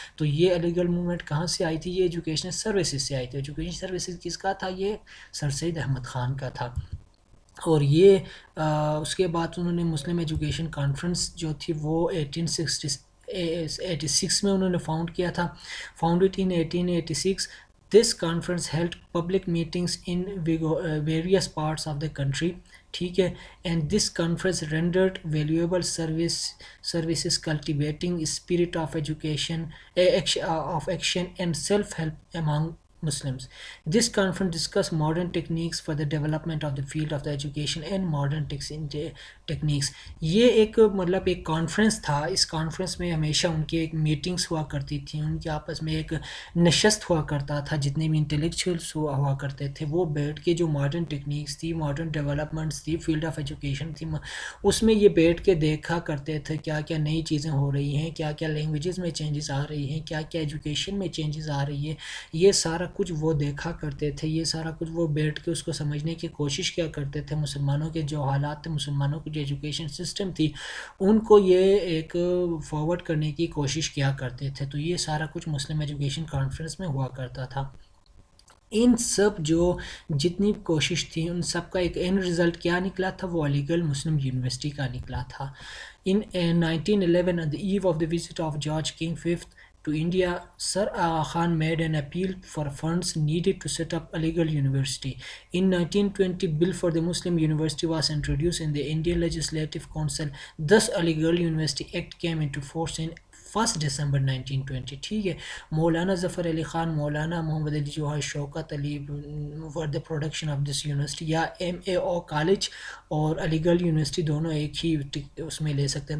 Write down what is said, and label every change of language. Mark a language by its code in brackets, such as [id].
[ur] تو یہ علی گڑھ موومنٹ کہاں سے آئی تھی؟ یہ ایجوکیشنل سروسز سے آئی تھی. ایجوکیشن سروسز کس کا تھا؟ یہ سر سید احمد خان کا تھا. اور یہ اس کے بعد انہوں نے مسلم ایجوکیشن کانفرنس جو تھی وہ 1886 میں انہوں نے فاؤنڈ کیا تھا. [en] Founded in 1886. This conference held public meetings in various parts of the country. [ur] ٹھیک ہے. [en] And this conference rendered valuable services cultivating spirit of education, of action and self-help among Muslims. This conference discussed modern techniques for the development of the field of the education and modern techniques. [ur] یہ ایک مطلب ایک conference تھا. اس conference میں ہمیشہ ان کی ایک meetings ہوا کرتی تھیں، ان کے آپس میں ایک نشست ہوا کرتا تھا، جتنے بھی انٹلیکچوئلس ہوا کرتے تھے وہ بیٹھ کے جو ماڈرن ٹیکنیکس تھی، ماڈرن ڈیولپمنٹس تھی، فیلڈ آف ایجوکیشن تھی، اس میں یہ بیٹھ کے دیکھا کرتے تھے کیا کیا نئی چیزیں ہو رہی ہیں، کیا کیا لینگویجز میں چینجز آ رہی ہیں، کیا کیا ایجوکیشن میں چینجز آ رہی ہے. یہ سارا کچھ وہ دیکھا کرتے تھے، یہ سارا کچھ وہ بیٹھ کے اس کو سمجھنے کی کوشش کیا کرتے تھے، مسلمانوں کے جو حالات تھے، مسلمانوں کی جو ایجوکیشن سسٹم تھی، ان کو یہ ایک فارورڈ کرنے کی کوشش کیا کرتے تھے. تو یہ سارا کچھ مسلم ایجوکیشن کانفرنس میں ہوا کرتا تھا. ان سب جو جتنی کوشش تھی ان سب کا ایک اینڈ رزلٹ کیا نکلا تھا، وہ علی گڑھ مسلم یونیورسٹی کا نکلا تھا. [en] In 1911, at the eve of the visit of George King V to India, Sir Aga Khan made an appeal for funds needed to set up Aligarh University. In 1920, Bill for the Muslim University was introduced in the Indian Legislative Council. Thus, Aligarh University Act came into force in 1 December 1920. [ur] ٹھیک ہے. مولانا ظفر علی خان، مولانا محمد Ali Jauhar, Shaukat Ali [en] for the production of this university، [ur] یا MAO college اور علی گڑھ university دونوں ایک ہی اس میں لے سکتے ہیں.